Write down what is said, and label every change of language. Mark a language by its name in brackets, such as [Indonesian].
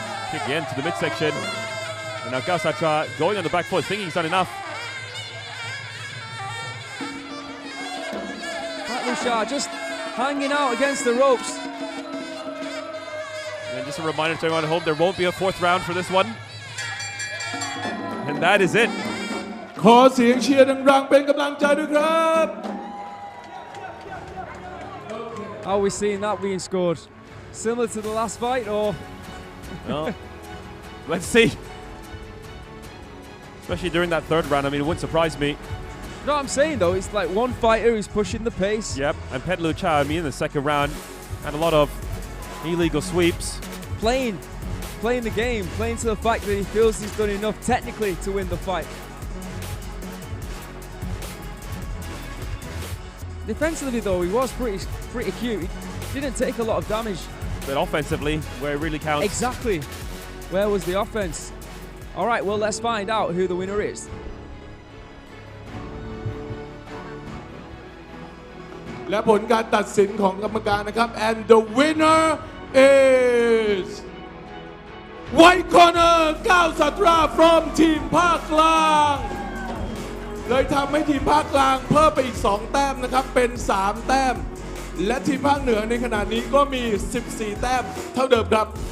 [English] Kick again to the midsection. And now Kaosatra going on the back foot, thinking he's done enough. Petchluecha just hanging out against the ropes. And just a reminder to everyone at home, there won't be a fourth round for this one. And that is it. [Thai] ขอเสียงเชียร์ดังๆเป็นกำลังใจด้วยครับ [English] How are we seeing that being scored? Similar to the last fight, or? Well, let's see. Especially during that third round, I mean, it wouldn't surprise me. You know what I'm saying though? It's like one fighter who's pushing the pace. Yep, and Petchluecha, I mean, in the second round, had a lot of illegal sweeps. Playing the game, playing to the fact that he feels he's done enough technically to win the fight. Defensively though, he was pretty cute. He didn't take a lot of damage. But offensively, where it really counts. Exactly. Where was the offense? All right, well, let's find out who the winner is. [Thai] และผลการตัดสินของกรรมการนะครับ [English] and the winner is White Corner Kaosatra from [Thai] ทีมภาคกลางเลยทำให้ทีมภาคกลางเพิ่มไปอีก2แต้มนะครับเป็น3แต้มและทีมภาคเหนือในขณะนี้ก็มี14แต้มเท่าเดิมครับ